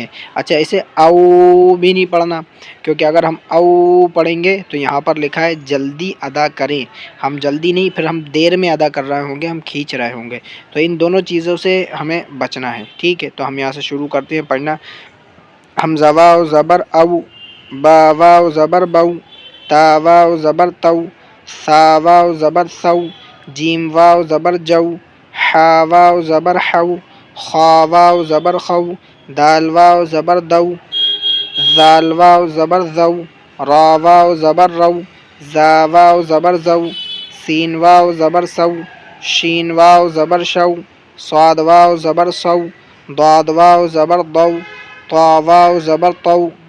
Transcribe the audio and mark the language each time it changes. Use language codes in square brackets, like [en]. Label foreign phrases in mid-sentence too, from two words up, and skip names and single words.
[ur] اچھا، اسے او بھی نہیں پڑھنا، کیونکہ اگر ہم او پڑھیں گے تو یہاں پر لکھا ہے جلدی ادا کریں، ہم جلدی نہیں، پھر ہم دیر میں ادا کر رہے ہوں گے، ہم کھینچ رہے ہوں گے، تو ان دونوں چیزوں سے ہمیں بچنا ہے، ٹھیک ہے۔ تو ہم یہاں سے شروع کرتے ہیں پڑھنا۔ حمزہ واو زبر او، با واو زبر بو، تا واو زبر تو، سا واو زبر سو، جیم واو زبر جو، حا واو زبر حو، خا واو زبر خو، دال واو زبر دو، زال واو زبر زو، را واو زبر رو، زا واو زبر زو، سین واو زبر سو، شین واو زبر شو، صاد واو زبر سو، ضاد واو زبر دو، طا واو زبر تو،